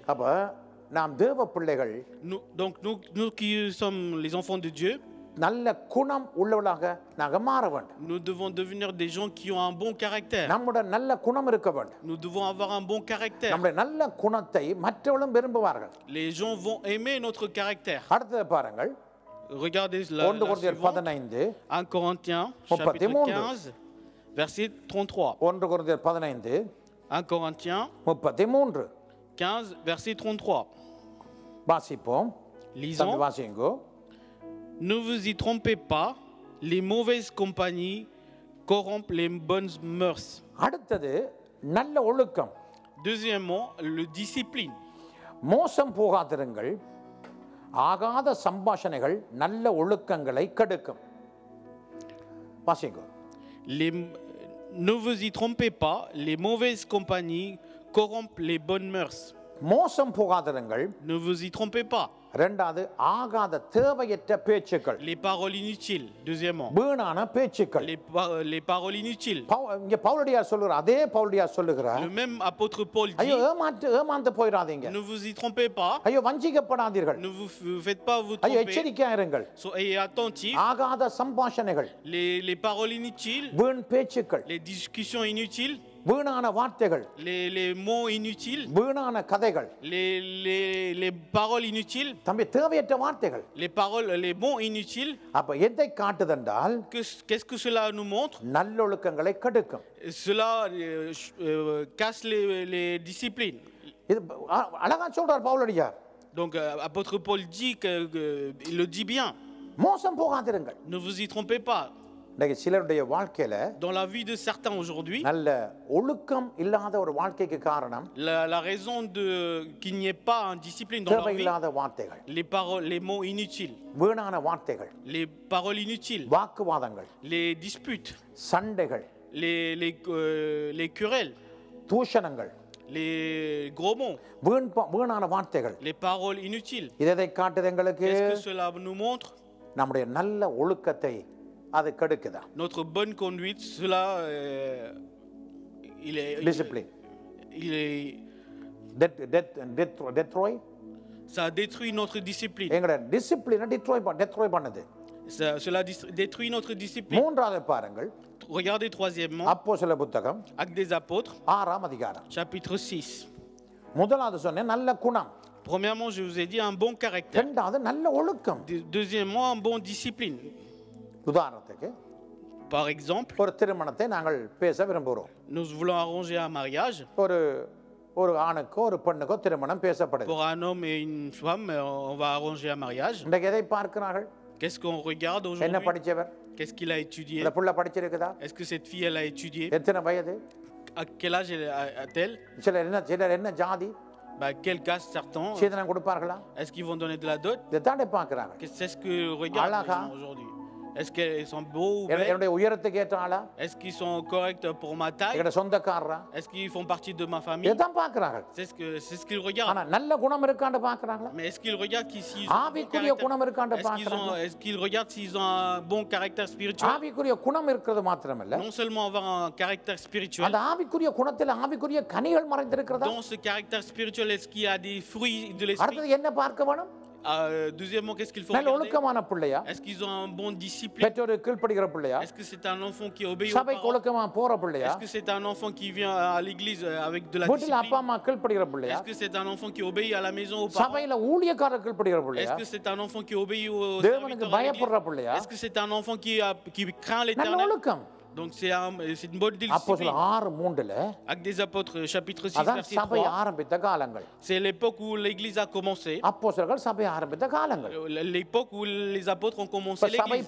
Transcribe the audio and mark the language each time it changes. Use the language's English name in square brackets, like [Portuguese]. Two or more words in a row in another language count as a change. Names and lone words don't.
[Tamil] அப்ப நாம் தேவ பிள்ளைகள் [French] Donc nous qui sommes les enfants de Dieu, [Tamil] நல்ல குணம் உள்ளவளாக நாங்க மாற வேண்டும். [French] nous devons devenir des gens qui ont un bon caractère. [Tamil] நம்முடைய நல்ல குணம் இருக்க வேண்டும். [French] Nous devons avoir un bon caractère. [Tamil] நம்முடைய நல்ல குணத்தை மற்றவர்களும் விரும்புவார்கள். [French] Les gens vont aimer notre caractère. [Tamil] அடுத்தது பாருங்கள். [French] Regardez la 1 Corinthiens suivante. 15 1 Corinthiens, chapitre 15, verset 33. 1 Corinthiens 15 1 Corinthiens 33 15, verset 33. [Tamil] வாசிப்போம். [French] Lisons. [Tamil] தம்பி வாசிங்கோ. [French] Ne vous y trompez pas, les mauvaises compagnies corrompent les bonnes mœurs. [Tamil] அடுத்தது நல்ல ஒழுக்கம். [French] Deuxièmement, le discipline. [Tamil] மோசம் போகாதிருங்கள். ஆகாத சம்பாஷணைகள் நல்ல ஒழுக்கங்களை கெடுக்கும். வாசிங்கோ. [French] Ne vous y trompez pas, les mauvaises compagnies corrompent les bonnes mœurs. [Tamil] மோசம் போகாதிருங்கள். [French] Ne vous y trompez pas. [Tamil] இரண்டாவது ஆகாத தேவையற்ற பேச்சுக்கள். [French] Les paroles inutiles. Deuxièmement, [Tamil] வீணான பேச்சுக்கள். [French] les paroles inutiles. [Tamil] இங்க பவுலடியார் சொல்லுகிறார், அதே பவுலடியார் சொல்லுகிறார், [French] Le même apôtre Paul dit, [Tamil] ஐயோ ஏமாந்து போயிடாதீங்க. [French] ne vous y trompez pas, [Tamil] ஐயோ வஞ்சிக்கப்படாதீர்கள். [French] ne vous faites pas vous [Tamil] ஐயோ [French] tromper. [Tamil] எச்சரிக்கையா இருங்கள். [French] Soyez attentifs. [Tamil] ஆகாத சம்பாஷணைகள், [French] Les paroles inutiles, [Tamil] வீண் பேச்சுக்கள், [French] les discussions inutiles, [Tamil] வீணான வார்த்தைகள், [French] les mots inutiles, [Tamil] வீணான கதைகள், [French] les paroles inutiles, [Tamil] தம்பி தேவையற்ற வார்த்தைகள். [French] les mots inutiles. [Tamil] அப்ப எதை காட்டுதென்றால் [French] Qu'est-ce que cela nous montre? [Tamil] நல்லொழுக்கங்களை கெடுக்கும். [French] Cela casse les disciplines. [Tamil] இது அழகா சொல்றார் பவுலடியார். [French] Donc apôtre Paul dit il le dit bien. [Tamil] மோசம் போகாதிருங்கள். [French] Ne vous y trompez pas. [Tamil] இன்னைக்கு சிலருடைய வாழ்க்கையில [French] Dans la vie de certains aujourd'hui, [Tamil] நல்ல ஒழுக்கம் இல்லாத ஒரு வாழ்க்கைக்கு காரணம் [French] la raison qu'il n'y ait pas une discipline dans leur vie, [Tamil] தேவையில்லாத வார்த்தைகள், [French] les mots inutiles, [Tamil] வீணான வார்த்தைகள், [French] les paroles inutiles, [Tamil] வாக்குவாதங்கள், [French] les disputes, [Tamil] சண்டைகள், [French] les querelles, [Tamil] தூஷணங்கள், [French] les gros mots, [Tamil] வீணான வார்த்தைகள். [French] les paroles inutiles. [Tamil] இதை காட்டுது எங்களுக்கு [French] Qu'est-ce que cela nous montre? [Tamil] நம்முடைய நல்ல ஒழுக்கத்தை அது கெடுக்குதா. [French] Notre bonne conduite, cela, [Tamil] டிசிப்ளின் [French] il est, [Tamil] டெத்ரோய் [French] ça détruit notre discipline. [Tamil] எங்கட [English] discipline destroy [Tamil] பண்ணுது. [French] Cela détruit notre discipline. [Tamil] மூன்றாவது பாருங்கள். [French] Regardez troisièmement, [Tamil] அப்போஸ்தலர் புத்தகம் [French] Actes des Apôtres, [Tamil] 6ஆம் அதிகாரம். [French] chapitre 6. [Tamil] முதலாவது சொன்னேன் நல்ல குணம். [French] Premièrement, je vous ai dit un bon caractère. [Tamil] இரண்டாவது நல்ல ஒழுக்கம். [French] Deuxièmement, un bon discipline. [Tamil] உதாரணத்துக்கு [French] Par exemple, [Tamil] ஒரு திருமணத்தை நாங்கள் பேச விரும்புகிறோம். [French] nous voulons arranger un mariage. [Tamil] ஒரு ஆணுக்கோ ஒரு பெண்ணுக்கோ திருமணம் பேசப்படுது. [French] Pour un homme et une femme, on va arranger un mariage. [Tamil] இன்றைக்கு எதை பார்க்கிறார்கள்? [French] Qu'est-ce qu'on regarde [Tamil] என்ன [French] aujourd'hui? [Tamil] படிச்சவர்? [French] Qu'est-ce qu'il a étudié? [Tamil] இந்த புள்ள படிச்சிருக்குதா? [French] Est-ce que cette fille, elle a étudié? [Tamil] எத்தனை வயது? [French] À quel âge a-t-elle? [Tamil] சிலர் என்ன ஜாதி? [French] Quel caste certains? [Tamil] சீதனம் கொடுப்பார்களா? [French] Est-ce qu'ils vont donner de la dot? [Tamil] இதைத்தானே பார்க்கிறாங்க. [French] C'est ce que regardent les Alaga. gens aujourd'hui. Est-ce qu'ils sont beaux ou belles? [Tamil] என்னுடைய உயரத்துக்கு ஏற்ற ஆளா? [French] Est-ce qu'ils sont corrects pour ma taille? [Tamil] எங்கட சொந்தக்காரரா? [French] Est-ce qu'ils font partie de ma famille? [Tamil] இதைத்தான் பார்க்கிறார்கள். [French] C'est ce qu'ils regardent. [Tamil] ஆனா நல்ல குணம் இருக்கான்னு பார்க்கறாங்களா? [French] Mais est-ce qu'ils regardent s'ils ont un bon [Tamil] ஆவிக்குரிய குணம் இருக்கான்னு [French] caractère? [Tamil] பார்க்கறாங்களா? [French] Est-ce qu'ils regardent s'ils ont un bon caractère spirituel? [Tamil] ஆவிக்குரிய குணம் இருக்கிறது மாத்திரமல்ல, [French] Non seulement avoir un caractère spirituel, [Tamil] அந்த ஆவிக்குரிய குணத்தில் ஆவிக்குரிய கனிகள் மறைந்திருக்கிறதா? [French] dans ce caractère spirituel, est-ce qu'il y a des fruits de l'esprit? [Tamil] அடுத்தது என்ன பார்க்க வேணும்? [French] Deuxièmement, qu'est-ce qu'il faut [Tamil] நல்ல [French] regarder? [Tamil] ஒழுக்கமான பிள்ளையா? [French] Est-ce qu'ils ont un bon discipline? [Tamil] பெற்றோருக்கு கீழ்ப்படிகிற பிள்ளையா? [French] Est-ce que c'est un enfant qui obéit aux [Tamil] சபைக்கு [French] parents? [Tamil] ஒழுக்கமா போற பிள்ளையா? [French] Est-ce que c'est un enfant qui vient à l'église avec de la [Tamil] வீட்டில் அப்பா [French] discipline? [Tamil] அம்மா கீழ்ப்படிகிற பிள்ளையா? [French] Est-ce que c'est un enfant qui obéit à la maison aux parents? [Tamil] சபையில ஊழியக்காரர் கீழ்ப்படிகிற பிள்ளையா? [French] Est-ce que c'est un enfant qui obéit aux [Tamil] தேவனுக்கு [French] serviteurs à l'église? [Tamil] பயப்படுற பிள்ளையா? [French] Est-ce que c'est un enfant qui craint [Tamil] நல்ல [French] l'éternel? [Tamil] ஒழுக்கம். [French] Donc c'est une bonne [Tamil] அப்போ சில [French] discipline. 6:3 Actes des apôtres, chapitre 6, [Tamil] அதான் [French] verset [Tamil] சபை [French] 3. [Tamil] ஆரம்பித்த காலங்கள். [French] C'est l'époque où l'Église a commencé. [Tamil] அப்போஸ்தலர்கள் சபை ஆரம்பித்த காலங்கள். [French] L'époque où les apôtres ont [Tamil] இப்ப [French] commencé [Tamil] சபை [French] l'Église.